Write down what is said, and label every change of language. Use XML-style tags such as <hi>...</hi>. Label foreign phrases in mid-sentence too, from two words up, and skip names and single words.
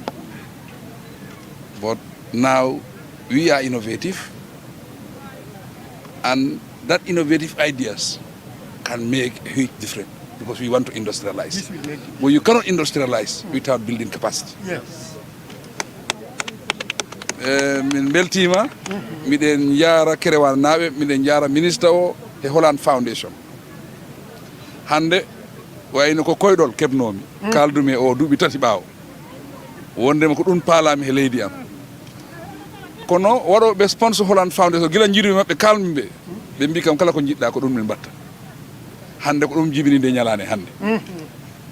<en>But now we are innovative, and that innovative ideas can make a huge difference because we want to industrialize. But you cannot industrialize without building capacity. Yes.</en> <ff>Min beltima, miɗen jara Kerewan naɓe, miɗen jara ministre o e Holland Foundation. Hande wayno ko koyɗol keɓnomi kaldumi o duuɓi tati ɓaawo wondema ko ɗum paalami e leydi am kono waɗoɓe sponsor Holland Foundation gila jiiɗumi maɓɓe kalmi ɓe mbi kam kala ko jiɗɗa ko ɗum min mbatta hande ko ɗum jibini nde ñalane hande</ff>